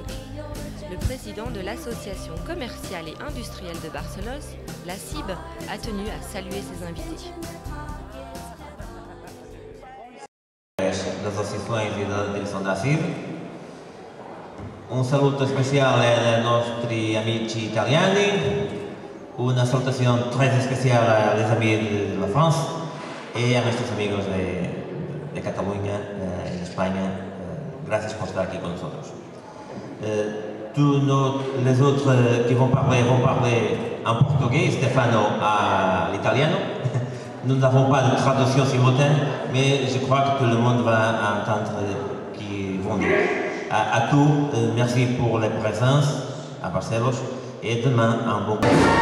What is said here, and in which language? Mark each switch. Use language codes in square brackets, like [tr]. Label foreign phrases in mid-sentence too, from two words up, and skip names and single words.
[fr] Le président de l'association commerciale et industrielle de Barcelos, la CIB, a tenu à saluer ses invités. [pt] Das associações e da direção da CIB. [it] Saluto especial ai nostri amici italiani, [es] una salutación très especial [pt] aos amigos [es] de la France y a nuestros amigos de Cataluña y de España. Gracias por estar aquí con nosotros. [fr] Les autres qui vont parler en portugais, Stefano à l'italiano. Nous n'avons pas de traduction simultanée, mais je crois que tout le monde va entendre ce qu'ils vont dire. À tous, merci pour la présence à Barcelos et demain un bon cours.